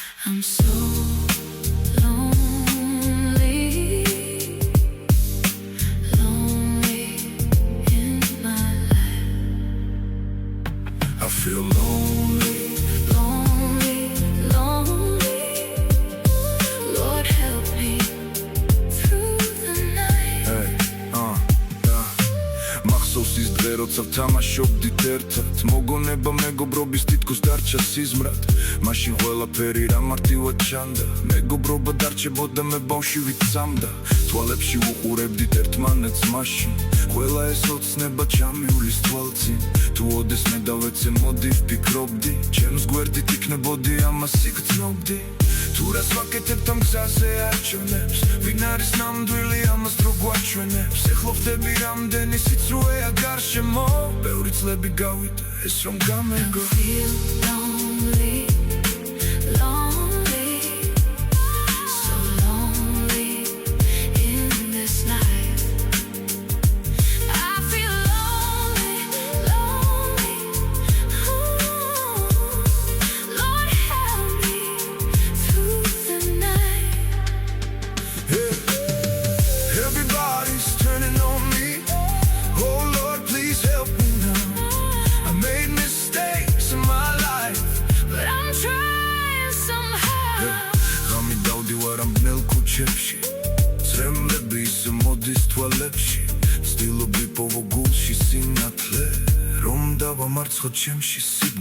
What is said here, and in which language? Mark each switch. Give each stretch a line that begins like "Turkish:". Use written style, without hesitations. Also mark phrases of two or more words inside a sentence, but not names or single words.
English: I'm so lonely, lonely in my life. I feel lonely. Lonely, lonely. Lord help me through the night.
Georgian: Hey, მახსოვს ის დღე, როცა ვთამაშობდით ერთად, მოგონება მეგობრობის თითქოს დარჩა სიზმრად. მაშინ ყველაფერი რა მარტივად ჩანდა, მეგობრობა დარჩებოდა, მე ბავში ვიცამდა. თვალებში უყურებდით ერთმანეთს მაშინ, ყველა ეს ოცნება ჩამიulis თვალწინ. თუ ოდეს მე დავეცე მოდი ვფიქრობდი, ჩემს გვერდით იქნებოდი, ამას იგრძნობდი. თუ რას ვაკეთებთ ამ გზაზე არჩევნებს, ვინ არის ნამდვილი, ამას დრო გვაჩვენებს. ეხლა ვხდები რამდენი სიცრუეა გარშემო, ბევრი წლები გავიდა ეს რომ გამეგო.
English: Feel lonely, lonely, so lonely in this life. I feel lonely, lonely. Ooh, Lord help me through the night. Everybody's turning on me. Oh Lord, please help me now. I made mistakes in my life, But I'm trying somehow.
Georgian: ღამი დავდივარ ამ ბნელ ქუჩებში, წრემლები ისე მოდის თვალებში. ვცდილობ ვიპოვო გულში სინათლე, რომ დავამარცხო ჩემში სიბნელე.